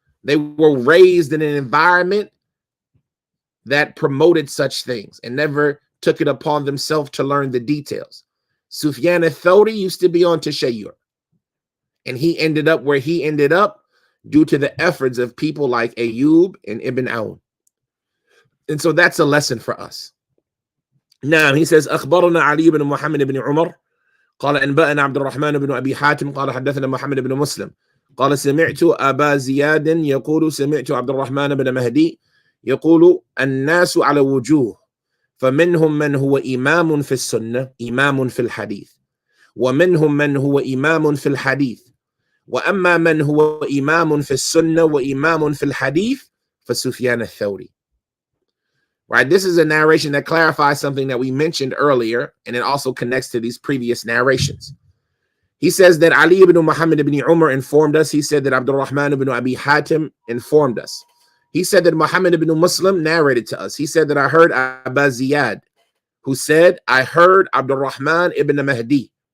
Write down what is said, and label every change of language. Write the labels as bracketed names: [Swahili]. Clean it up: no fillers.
[English] They were raised in an environment that promoted such things and never took it upon themselves to learn the details. Sufyan al-Thawri used to be on Tashayyur, and he ended up where he ended up due to the efforts of people like Ayyub and Ibn Aoun. And so that's a lesson for us. Now he says, [Arabic] أخبرنا علي بن محمد بن عمر قال أنبأنا عبد الرحمن بن أبي حاتم قال حدثنا محمد بن مسلم قال سمعت أبا زياد يقول سمعت عبد الرحمن بن مهدي يقول الناس على وجوه فمنهم من هو إمام في السنة إمام في الحديث ومنهم من هو إمام في الحديث وأما من هو إمام في السنة وإمام في الحديث فسفيان الثوري. [English] Right, this is a narration that clarifies something that we mentioned earlier, and it also connects to these previous narrations. He says that Ali ibn Muhammad ibn Umar informed us. He said that Abdul Rahman ibn Abi Hatim informed us. He said that Muhammad ibn Muslim narrated to us. He said that I heard Aba Ziyad, who said, I heard Abdul Rahman ibn Mahdi.